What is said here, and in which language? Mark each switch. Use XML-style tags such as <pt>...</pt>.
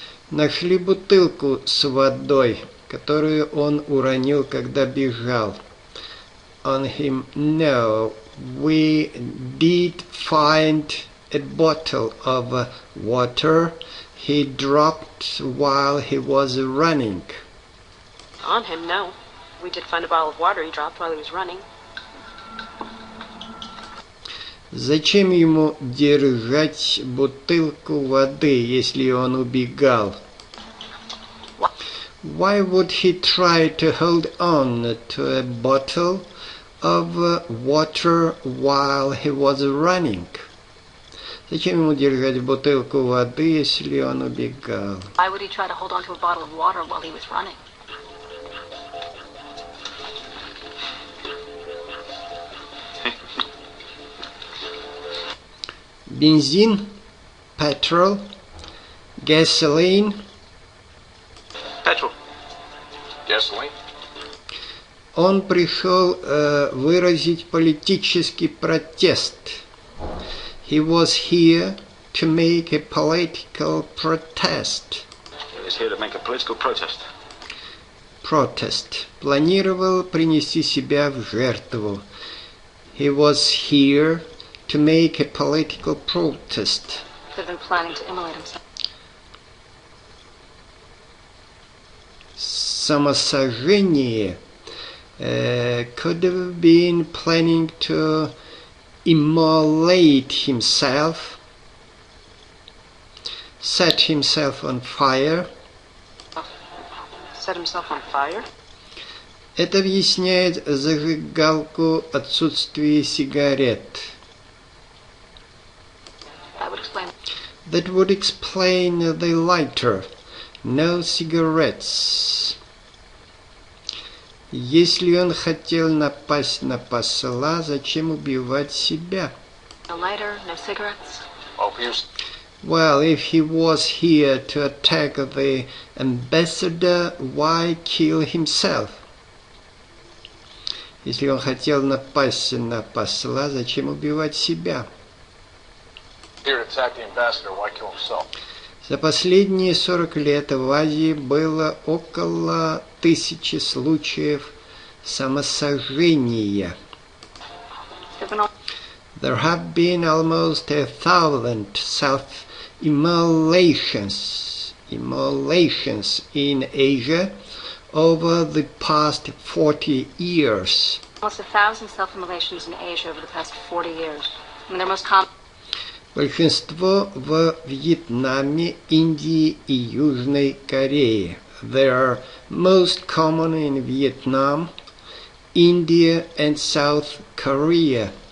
<ru>Нашли бутылку с водой, которую он уронил, когда бежал.</ru> <en>On him, no. We did find a bottle of water he dropped while he was running. On him, no. We did find a bottle of water he dropped while he was running.</en> <ru>Зачем ему держать бутылку воды, если он убегал?</ru> <en>Why would he try to hold on to a bottle of water while he was running?</en> <ru>Зачем ему держать бутылку воды, если он убегал?</ru> <en>Why would he try to hold on to a bottle of water while he was running? Бензин, petrol, gasoline. Petrol. Gasoline.</en> <ru>Он пришел выразить политический протест.</ru> <en>He was here to make a political protest. He was here to make a political protest. Protest.</en> <ru>Планировал принести себя в жертву.</ru> <en>He was here to make a political protest. Could have been planning to immolate himself.</en> <ru>Самосожжение.</ru> <en>Could have been planning to immolate himself. Set himself on fire. Set himself on fire?</en> <ru>Это объясняет зажигалку отсутствие сигарет.</ru> <en>That would explain. That would explain the lighter. No cigarettes.</en> <ru>Если он хотел напасть на посла, зачем убивать себя?</ru> <en>No lighter, no cigarettes. Oh, he was... Well, if he was here to attack the ambassador, why kill himself?</en> <ru>Если он хотел напасть на посла, зачем убивать себя?</ru> <en>Here to attack the ambassador, why kill himself?</en> <ru>За последние 40 лет в Азии было около 1000 случаев самосожжения.</ru> <en>There have been almost 1,000 self-immolations in Asia over the past 40 years. Almost 1,000 self-immolations in Asia over the past 40 years. I mean, they're most common.</en> <ru>Большинство в Вьетнаме, Индии и Южной Корее.</ru> <en>They are most common in Vietnam, India and South Korea.</en>